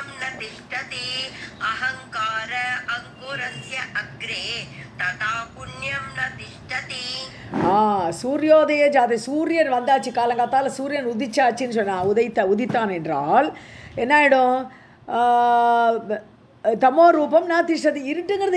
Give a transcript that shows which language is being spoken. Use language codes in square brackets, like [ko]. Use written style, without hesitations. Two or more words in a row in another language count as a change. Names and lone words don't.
[sa] न तिष्ठति अहंकार अंकुरस्य अग्रे तथा पुण्यं न तिष्ठति सूर्योदय जाते [ta] சூரியன் வந்தாச்சு காலங்காத்தால் சூரியன் உதிச்சாச்சுன்னு சொன்னா உதித்தான் என்றால் என்ன ஆகிடும் [sa] तमो रूपम् न तिष्ठति [ta] இருட்டுங்கிறது